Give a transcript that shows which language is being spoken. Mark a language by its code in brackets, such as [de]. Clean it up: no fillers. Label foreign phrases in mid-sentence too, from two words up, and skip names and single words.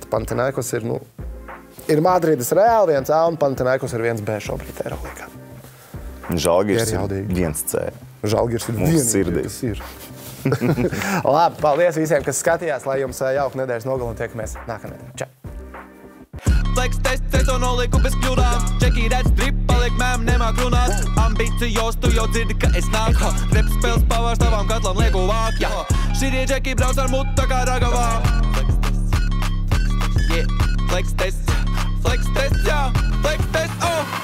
[lv] Panathinaikos ir Madrides Reāli 1A un Panathinaikos ir 1B šobrīd Eirolīgā. Žalgiris ir 1C. Žalgiris ir vienīgi, kas ir. Labi, paldies visiem, kas skatījās, lai jums jauka nedēļas nogali un tiekamies nākamnedēļ. Čau! [en] Flex test, [lv] sezonu noliku bez kļūdām. Džeki redz drip, paliek mēm, nemāk runāt. Ambīcijos, tu jau dzirdi, ka es nāku. Rep spēles pavārs tavam katlam lieku vāk. Širie džeki brauc ar mutu tā kā ragavām. [en] Flex test, yeah, flex test, jā, flex test,